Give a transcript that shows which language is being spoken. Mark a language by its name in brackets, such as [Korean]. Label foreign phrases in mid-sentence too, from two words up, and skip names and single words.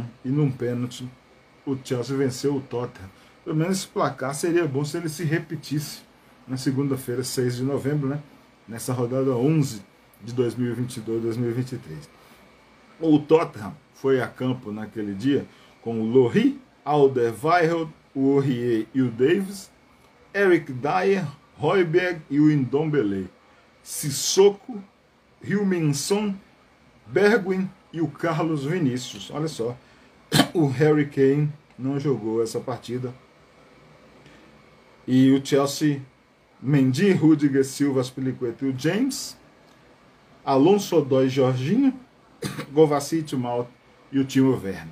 [Portuguese] E num pênalti, o Chelsea venceu o Tottenham. Pelo menos esse placar seria bom se ele se repetisse na segunda-feira, 6 de novembro, né? Nessa rodada 11 de 2022-2023. O Tottenham foi a campo naquele dia com o Lohri, Alderweireld, o Aurier e o Davis, Eric Dyer, Højbjerg e o Ndombele, Sissoko, Heung-min Son, Bergwijn e o Carlos Vinícius. Olha só, o Harry Kane não jogou essa partida. E o Chelsea, Mendy, Rudiger, Silva, Aspilicueta e o James, Alonso, Odoi, Jorginho, Kovacic, Mount e o Timo Werner.